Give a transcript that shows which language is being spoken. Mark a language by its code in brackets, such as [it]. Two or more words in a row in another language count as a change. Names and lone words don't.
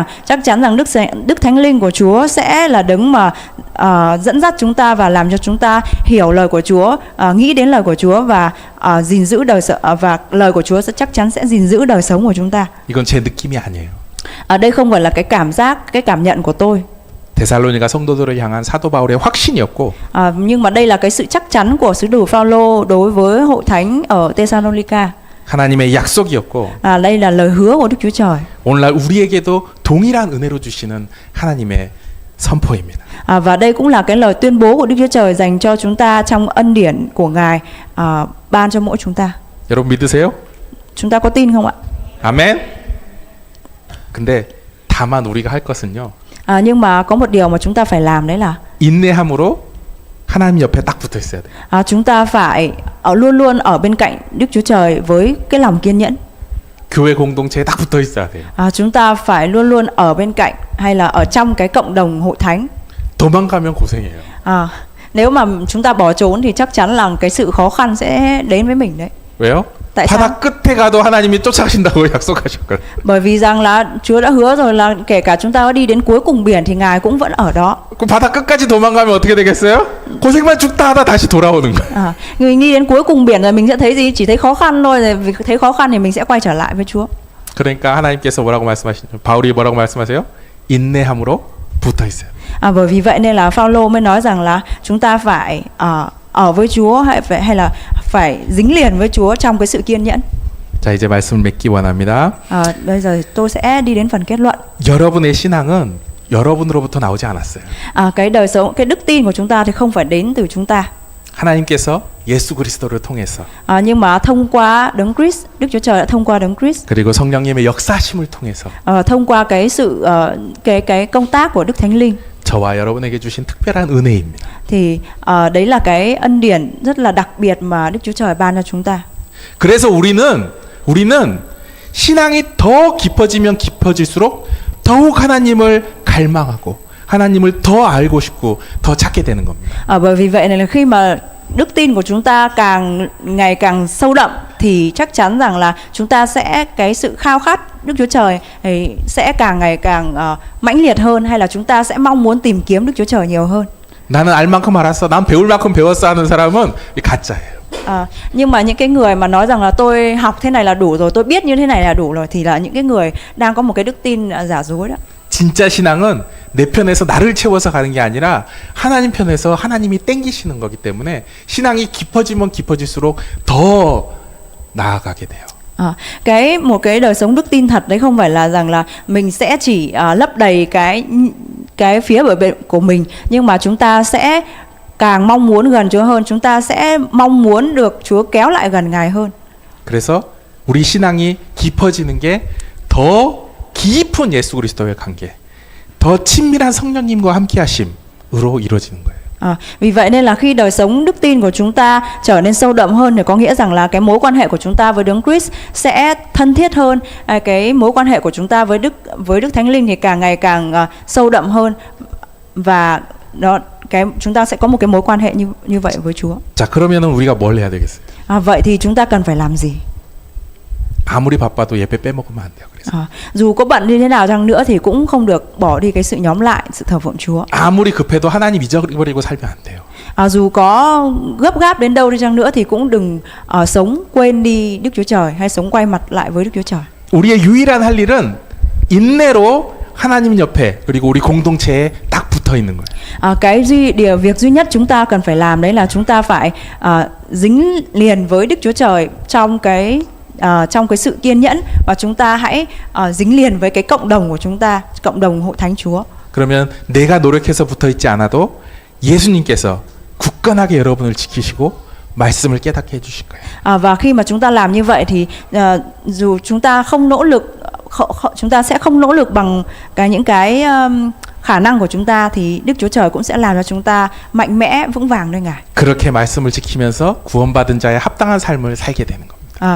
[vi] Chắc chắn rằng Đức Thánh Linh của Chúa sẽ là đấng mà dẫn dắt chúng ta và làm cho chúng ta hiểu lời của Chúa, nghĩ đến lời của Chúa và gìn giữ đời sống, và lời của Chúa sẽ chắc chắn sẽ gìn giữ đời sống của chúng ta. [ko] 이건 제 느낌이 아니에요. [vi] Đây không phải là cái cảm giác, cái cảm nhận của tôi. [ko] 데살로니가 성도들을 향한 사도 바울의 확신이었고 [vi] Nhưng mà đây là cái sự chắc chắn của sứ đồ Phaolô đối với hội thánh ở Thessalonica. [ko] 하나님의 약속이었고 [vi] Đây là lời hứa của Đức Chúa Trời. [ko] 오늘날 우리에게도 동일한 은혜로 주시는 하나님의 선포입니다. [vi] Và đây cũng là cái lời tuyên bố của Đức Chúa Trời dành cho chúng ta trong ân điển của Ngài ban cho mỗi chúng ta. [ko] 여러분 믿으세요? [vi] Chúng ta có tin không ạ? [ko] 아멘. 근데 다만 우리가 할 것은요. [vi] Nhưng mà có một điều mà chúng ta phải làm đấy là [ko] 인내함으로 하나님 옆에 딱 붙어 있어야 돼. [vi] chúng ta phải luôn luôn ở bên cạnh Đức Chúa Trời với cái lòng kiên nhẫn. [ko] 교회 공동체에 딱 붙어 있어야 돼요. [vi] Chúng ta phải luôn luôn ở bên cạnh hay là ở trong cái cộng đồng hội thánh. [ko] 도망가면 고생이에요. [vi] Nếu mà chúng ta bỏ trốn thì chắc chắn là cái sự khó khăn sẽ đến với mình đấy. [ko] 왜요? [vi] Tại sao? [ko] 바다 끝에 가도 하나님이 쫓아가신다고 약속하셨거든요. [vi] Bởi vì rằng là Chúa đã hứa rồi là kể cả chúng ta có đi đến cuối cùng biển thì Ngài cũng vẫn ở đó. [ko] 그 바다 끝까지 도망가면 어떻게 되겠어요? 고생만 죽다 하다 다시 돌아오는 거예요. [vi] Mình đi đến cuối cùng biển rồi mình sẽ thấy gì? Chỉ thấy khó khăn thôi, rồi vì thấy khó khăn thì mình sẽ quay trở lại với Chúa. [ko] 그러니까 하나님께서 뭐라고 말씀하시죠? 바울이 뭐라고 말씀하세요? 인내함으로 붙어 있어요. [vi] Bởi vì vậy nên là Phaolô mới nói rằng là chúng ta phải ở với Chúa hay là phải dính liền với Chúa trong cái sự kiên nhẫn. [ko] 자, 이제 말씀을 맺기 원합니다. [vi] Bây giờ tôi sẽ đi đến phần kết luận. [ko] 여러분의 신앙은 여러분으로부터 나오지 않았어요. [vi] Cái đời sống, cái đức tin của chúng ta thì không phải đến từ chúng ta. [ko] 하나님께서 예수 그리스도를 통해서 [vi] Nhưng mà thông qua Đấng Christ, Đức Chúa Trời đã thông qua Đấng Christ. [ko] 그리고 성령님의 역사심을 통해서 [vi] thông qua cái sự cái công tác của Đức Thánh Linh. [ko] 저와 여러분에게 주신 특별한 은혜입니다. [vi] Thì đấy là cái ân điển rất là đặc biệt mà Đức Chúa Trời ban cho chúng ta. [ko] 그래서 우리는 신앙이 더 깊어지면 깊어질수록 더욱 하나님을 갈망하고 하나님을 더 알고 싶고 더 찾게 되는 겁니다. [vi] Bởi vì vậy này là khi mà đức tin của chúng ta ngày càng sâu đậm thì chắc chắn rằng là chúng ta sẽ cái sự khao khát Đức Chúa Trời thì sẽ càng ngày càng mãnh liệt hơn, hay là chúng ta sẽ mong muốn tìm kiếm Đức Chúa Trời nhiều hơn. [ko] 나는 알 만큼 알았어, 난 배울 만큼 배웠어 하는 사람은 가짜예요. [vi] Nhưng mà những cái người mà nói rằng là tôi học thế này là đủ rồi, tôi biết như thế này là đủ rồi, thì là những cái người đang có một cái đức tin giả dối đó. [ko] 진짜 신앙은 내 편에서 나를 채워서 가는 게 아니라 하나님 편에서 하나님이 땡기시는 거기 때문에 신앙이 깊어지면 깊어질수록 더 나아가게 돼요. [vi] Một cái đời sống đức tin thật đấy không phải là rằng là mình sẽ chỉ lấp đầy cái phía bờ bên của mình, nhưng mà chúng ta sẽ càng mong muốn gần Chúa hơn, chúng ta sẽ mong muốn được Chúa kéo lại gần Ngài hơn. [ko] 그래서 우리 신앙이 깊어지는 게 더 깊은 예수 그리스도의 관계, 더 친밀한 성령님과 함께하심으로 이루어지는 거예요. [vi] Vì vậy nên là khi đời sống đức tin của chúng ta trở nên sâu đậm hơn thì có nghĩa rằng là cái mối quan hệ của chúng ta với Đấng Christ sẽ thân thiết hơn, cái mối quan hệ của chúng ta với Đức Thánh Linh thì càng ngày càng sâu đậm hơn, và chúng ta sẽ có một cái mối quan hệ như vậy với Chúa. [ko] 자, 그러면은 우리가 뭘 해야 되겠어요? [vi] Vậy thì chúng ta cần phải làm gì? [ko] 아무리 바빠도 예배 빼먹으면 안 돼요. 그래서 [vi] dù có bận như thế nào chăng nữa thì cũng không được bỏ đi cái sự nhóm lại, sự thờ phượng Chúa. [ko] 아무리 급해도 하나님 잊어버리고 살면 안 돼요. [vi] Dù có gấp gáp đến đâu đi chăng nữa thì cũng đừng sống quên đi Đức Chúa Trời hay sống quay mặt lại với Đức Chúa Trời. [ko] 우리의 유일한 할 일은 인내로 하나님 옆에 그리고 우리 공동체에 딱 붙어 있는 거예요. [vi] Việc duy nhất chúng ta cần phải làm đấy là chúng ta phải dính liền với Đức Chúa Trời trong cái sự kiên nhẫn, và chúng ta hãy dính liền với cái cộng đồng của chúng ta, cộng đồng hội thánh Chúa. [ko] 그러면 내가 노력해서 붙어 있지 않아도 예수님께서 굳건하게 여러분을 지키시고 말씀을 깨닫게 해주실 거예요. [vi] Và khi mà chúng ta làm như vậy thì dù chúng ta không nỗ lực, chúng ta sẽ không nỗ lực bằng những cái khả năng của chúng ta thì Đức Chúa Trời cũng sẽ làm cho chúng ta mạnh mẽ vững vàng nơi Ngài. [ko] 그렇게 말씀을 지키면서 구원받은 자의 합당한 삶을 살게 되는 겁니다.